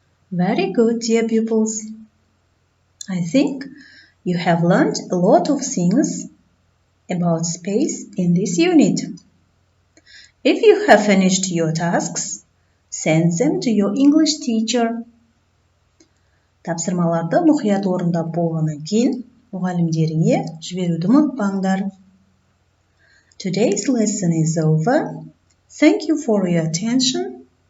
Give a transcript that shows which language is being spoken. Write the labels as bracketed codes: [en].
[en] Very good, dear pupils. I think you have learned a lot of things about space in this unit. If you have finished your tasks, send them to your English teacher. [kk] Тапсырмаларды мұқият орындап болғаннан кейін мұғалімдеріңе жіберуді ұмытпаңдар. [en] Today's lesson is over. Thank you for your attention.